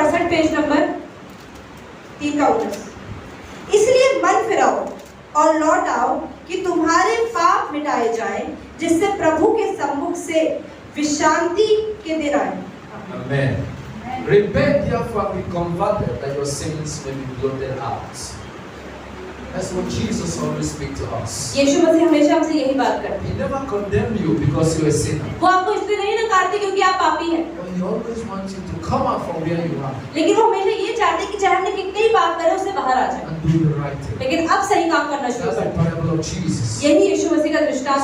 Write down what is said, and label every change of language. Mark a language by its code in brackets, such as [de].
[hi] Page number 3 का 19। इसलिए मन फिराओ और लौट आओ कि तुम्हारे पाप मिटाए जाएं, जिससे प्रभु के सम्मुख से विश्रांति के दिन आए। [en] Amen. Repent therefore and be converted, that your sins may be blotted out. That's what Jesus always speaks to us. [hi] यीशु मसीह हमेशा हमसे यही बात करते [en] He never condemn you because you're a sinner. [hi] हैं। वो आपको इसलिए नहीं नकारते क्योंकि आप पापी हैं, [en] But He always wants you to come out from where you are [hi] लेकिन वो हमेशा ये चाहते हैं कि चाहे हमने कितने ही पाप करे उससे बाहर आ जाए, [en] and do the right thing. [hi] लेकिन अब सही काम करना शुरू [en] That's the [hi] करें। [en] parable of Jesus. [hi] यही यीशु मसीह का दृष्टांत